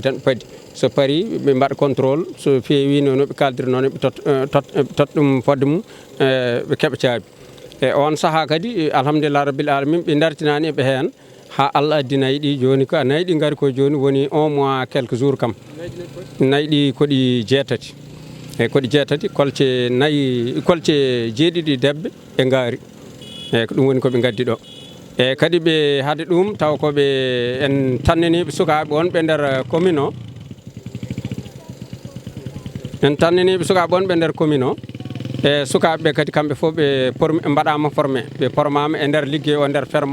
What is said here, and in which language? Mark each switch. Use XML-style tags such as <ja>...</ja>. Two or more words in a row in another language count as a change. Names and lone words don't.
<ff>tan padi so pari be mbad contrôle so feewi no be kaldiri non be tot dum fodde mum be kebe caabi e on saha kadi</ff> <ar>الحمد لله رب العالمين</ar> <ff>be dartinani be hen ha Allah addinayi di joni ko nayi di ngari ko joni woni</ff> <fr>1 mois quelques jours</fr> <ff>kam nayi di ko di jeetati e koɗi jeetati kolce nayi kolce jeeɗiɗi debbe e ngaari e ko ɗum woni koɓe gaddi ɗo e kadi ɓe hade ɗum taw koɓe en tanniniɓe sukaɓe wonɓe nder commune o en tanniniɓe sukaɓe wonɓe nder commune o e sukaɓeɓe kadi kamɓe fof ɓe mbaɗama formé ɓe formama e nder liggey o nder ferme</ff>